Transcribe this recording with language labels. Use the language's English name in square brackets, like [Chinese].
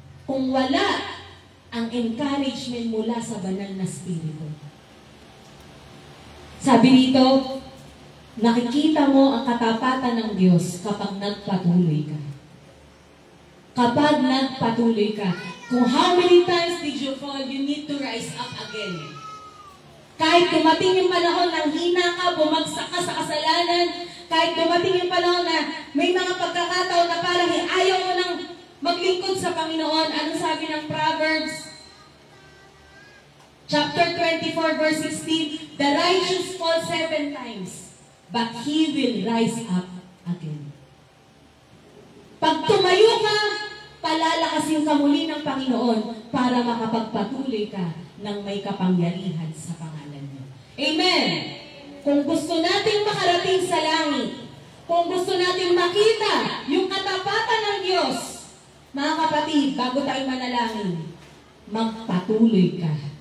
[Filipino] kung wala ang encouragement mula sa banal na Espiritu. Sabi dito, nakikita mo ang katapatan ng Diyos kapag nagpatuloy ka. Kapag nagpatuloy ka. [English] Kung how many times did you fall, you need to rise up again. [Filipino] Kahit dumating yung panahon ng hina ka, bumagsak ka sa kasalanan, kahit dumating yung panahon na may mga pagkakataon na parang ayaw mo nang maglingkod sa Panginoon. Anong sabi ng Proverbs? [English] Chapter 24, verse 16, the righteous fall 7 times, but he will rise up again. [Filipino] Pag tumayo ka, palalakasin ka muli ng Panginoon para makapagpatuloy ka ng may kapangyarihan sa pangalan niyo. Amen! Kung gusto nating makarating sa langit, kung gusto nating makita yung katapatan ng Diyos, mga kapatid, bago tayo manalangin, magpatuloy ka.